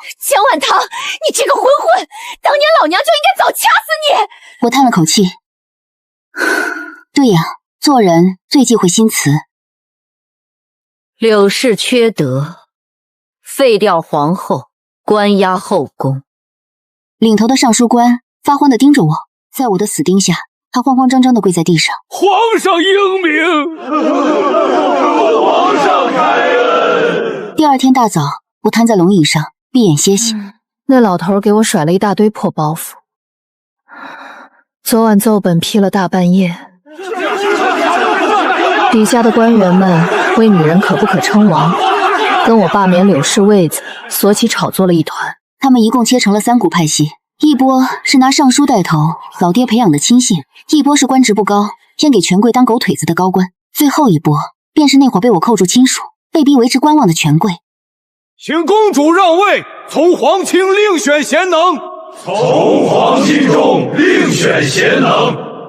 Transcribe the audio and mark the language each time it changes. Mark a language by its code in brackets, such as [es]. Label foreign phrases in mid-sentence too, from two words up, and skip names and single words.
[zh] 姜萬堂，你這個混混，當年老娘就應該早掐死你！我嘆了口氣。對呀，做人最忌諱新詞。柳氏缺德，廢掉皇後，關押後宮。領頭的尚書官發慌地盯着我，在我的死盯下，他慌慌張張地跪在地上。皇上英明，皇上開恩。第二天大早，我癱在龍椅上，閉眼歇息。那老頭給我甩了一大堆破包袱。昨晚奏本批了大半夜，底下的官員們為女人可不可稱王，跟我罷免柳氏位子，索起炒作了一團。他們一共切成了3股派系，一波是拿尚書帶頭，老爹培養的親信；一波是官職不高，偏給權貴當狗腿子的高官；最後一波便是那會兒被我扣住親屬，被逼為之觀望的權貴。請公主讓位，從皇親另選賢能。從皇親中另選賢能。